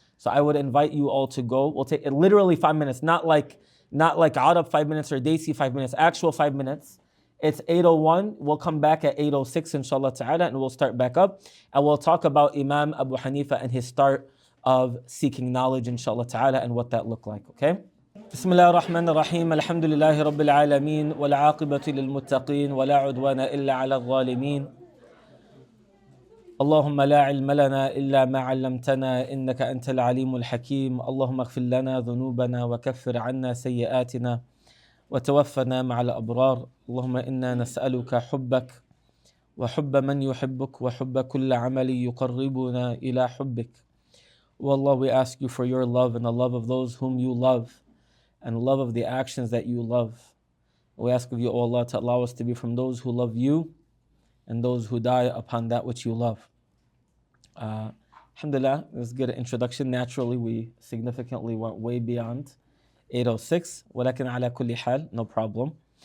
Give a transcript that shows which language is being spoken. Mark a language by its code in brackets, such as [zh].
[en] So I would invite you all to go. We'll take literally 5 minutes, not like Arab 5 minutes or Desi 5 minutes, actual 5 minutes. It's 8:01. We'll come back at 8:06 inshallah ta'ala, and we'll start back up. And we'll talk about Imam Abu Hanifa and his start of seeking knowledge inshallah ta'ala and what that looked like, okay? [ar] بسم الله الرحمن الرحيم الحمد لله رب العالمين والعاقبة للمتقين ولا عدوان إلا على الظالمين اللهم لا علم لنا إلا ما علمتنا إنك أنت العليم الحكيم اللهم اغفر لنا ذنوبنا وكفر عنا سيئاتنا وتوفنا مع الأبرار اللهم إنا نسألك حبك وحب من يحبك وحب كل عمل يقربنا إلى حبك. [en] Wallah, we ask you for your love and the love of those whom you love and love of the actions that you love. We ask of you, O Allah, to allow us to be from those who love you and those who die upon that which you love. Alhamdulillah, this is a good introduction. Naturally, we significantly went way beyond 8:06. [ar] ولكن على كل حال, [en] no problem.